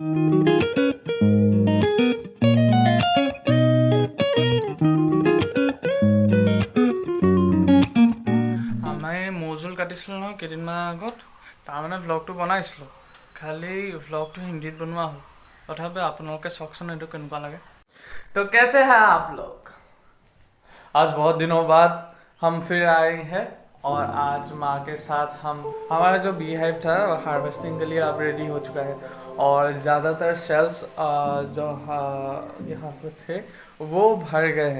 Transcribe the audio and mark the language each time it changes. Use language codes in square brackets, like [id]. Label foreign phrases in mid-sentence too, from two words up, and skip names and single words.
[as] আমাৰ এই মৌজোল কাটিছিলোঁ নহয় কেইদিনমান আগত, তাৰমানে ভ্লগটো বনাইছিলোঁ, খালি ভ্লগটো হিন্দীত বনোৱা হ'ল। তথাপিও আপোনালোকে চাওকচোন এইটো কেনেকুৱা লাগে। [hi] तो कैसे हैं आप लोग? आज बहुत दिनों बाद हम फिर आए हैं और आज माँ के साथ हमारा जो [en] bee hive [hi] था हार्वेस्टिंग के लिए अब रेडी हो चुका है। और ज़्यादातर शेल्स जो यहाँ पे थे वो भर गए हैं।